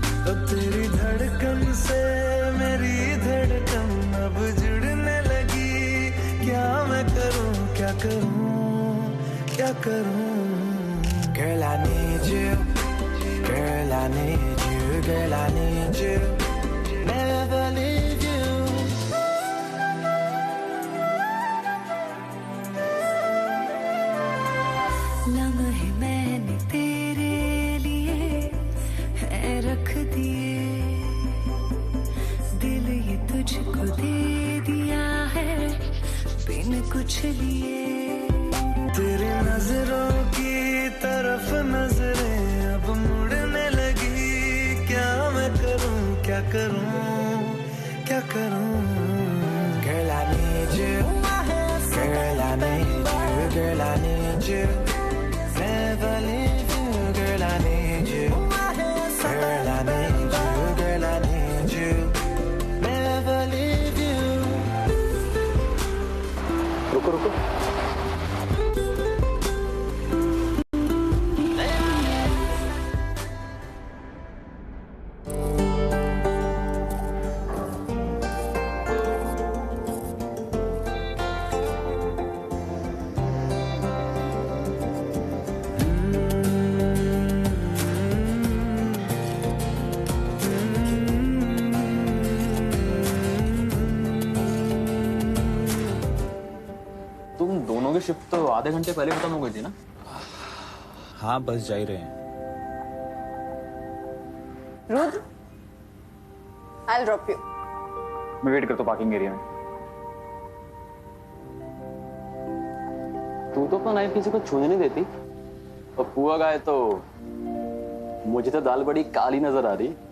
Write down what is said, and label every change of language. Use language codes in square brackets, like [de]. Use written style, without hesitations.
[hi] अब तेरी धड़कन से मेरी धड़कन अब जुड़ने लगी, क्या मैं करूं, क्या करूं, क्या करूं? [en] Girl, I need you, girl, I need you, girl, I need you, never leave you. [hi] लम्हे मैंने तेरे लिए है रख दिए, दिल ये तुझको दे दिया है बिन कुछ लिए। तेरी नजरों की तरफ नजरें अब मुड़ने लगी, क्या मैं करूं, क्या करूं, क्या करूं? [en] Girl, I need you, girl, I need you, girl, I need you, never leave you, girl, I need you, girl, I need you, girl, I need you, never leave you. [hi] रुको रुको, तुम दोनों की शिफ्ट तो आधे घंटे पहले खत्म हो गई थी ना? हाँ बस जा ही रहे हैं। [en] Rudra, I'll drop you. [hi] मैं वेट करता हूँ पार्किंग एरिया में। तू तो अपना नाइफ किसी को छूने नहीं देती, और पुआ गाय तो मुझे तो दाल बड़ी काली नजर आ रही।